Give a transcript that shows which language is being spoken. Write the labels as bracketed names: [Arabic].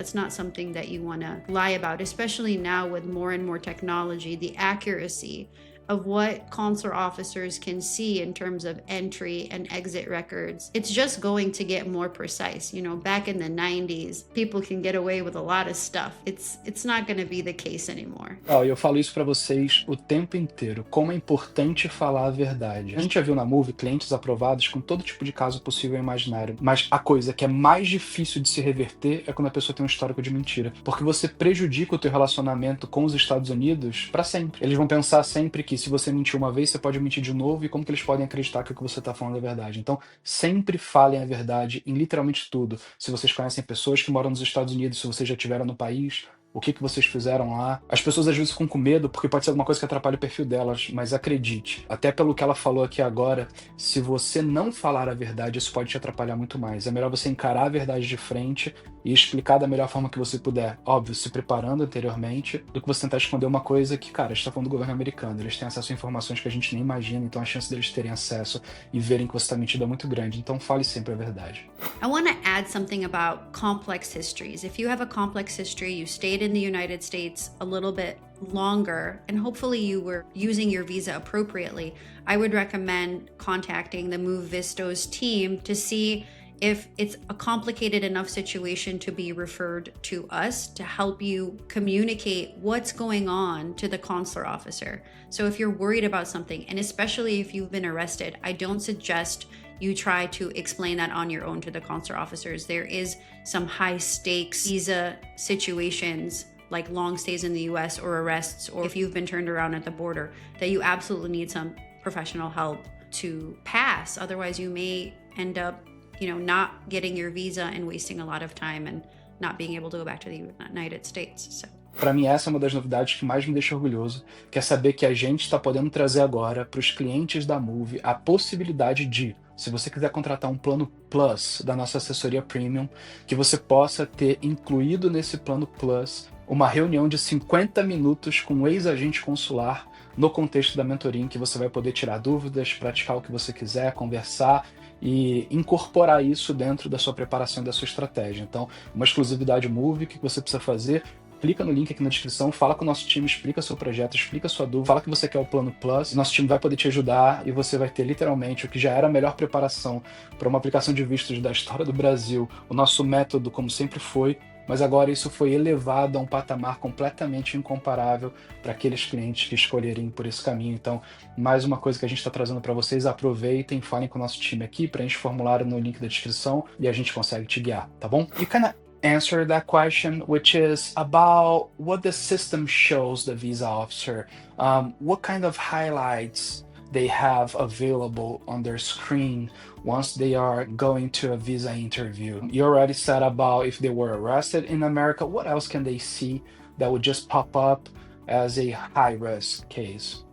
[English] That's not something that you want to lie about, especially now with more and more technology. The accuracy of what consular officers can see in terms of entry and exit records, it's just going to get more precise. You know, back in the 90s, people can get away with a lot of stuff. It's not going to be the case anymore. [Portuguese] Eu falo isso pra vocês o tempo inteiro, como é importante falar a verdade. A gente já viu na Moove clientes aprovados com todo tipo de caso possível e imaginário, mas a coisa que é mais difícil de se reverter é quando a pessoa tem um histórico de mentira, porque você prejudica o teu relacionamento com os Estados Unidos pra sempre. Eles vão pensar sempre que se você mentiu uma vez, você pode mentir de novo, e como que eles podem acreditar que o que você está falando é verdade? Então, sempre falem a verdade em literalmente tudo. Se vocês conhecem pessoas que moram nos Estados Unidos, se vocês já estiveram no país, o que vocês fizeram lá. As pessoas às vezes ficam com medo porque pode ser alguma coisa que atrapalhe o perfil delas, mas acredite, até pelo que ela falou aqui agora, se você não falar a verdade, isso pode te atrapalhar muito mais. É melhor você encarar a verdade de frente e explicar da melhor forma que você puder, óbvio, se preparando anteriormente, do que você tentar esconder uma coisa que, cara, a gente tá falando do governo americano, eles têm acesso a informações que a gente nem imagina, então a chance deles terem acesso e verem que você tá mentindo é muito grande, então fale sempre a verdade. [English] I want to add something about complex histories. If you have a complex history, you stayed in the United States a little bit longer, and hopefully you were using your visa appropriately, I would recommend contacting the Moove Vistos team to see if it's a complicated enough situation to be referred to us to help you communicate what's going on to the consular officer. So if you're worried about something, and especially if you've been arrested, I don't suggest you try to explain that on your own to the consular officers. There is some high stakes visa situations like long stays in the US or arrests, or if you've been turned around at the border, that you absolutely need some professional help to pass. Otherwise you may end up, not getting your visa and wasting a lot of time and not being able to go back to the United States. So. [Portuguese] Para mim, essa é uma das novidades que mais me deixa orgulhoso, que é saber que a gente está podendo trazer agora para os clientes da Moove a possibilidade de, se você quiser contratar um plano Plus da nossa assessoria Premium, que você possa ter incluído nesse plano Plus uma reunião de 50 minutos com um ex-agente consular no contexto da mentoria, em que você vai poder tirar dúvidas, praticar o que você quiser, conversar e incorporar isso dentro da sua preparação e da sua estratégia. Então, uma exclusividade Moove, o que você precisa fazer? Clica no link aqui na descrição, fala com o nosso time, explica seu projeto, explica sua dúvida, fala que você quer o plano Plus, nosso time vai poder te ajudar e você vai ter literalmente o que já era a melhor preparação para uma aplicação de vistos da história do Brasil, o nosso método, como sempre foi, mas agora isso foi elevado a um patamar completamente incomparável para aqueles clientes que escolherem por esse caminho. Então, mais uma coisa que a gente está trazendo para vocês, aproveitem, falem com o nosso time aqui, preenche o formulário no link da descrição e a gente consegue te guiar, tá bom? [English] You can answer that question, which is about what the system shows the visa officer, what kind of highlights they have available on their screen once they are going to a visa interview. You already said about if they were arrested in America, what else can they see that would just pop up as a high-risk case?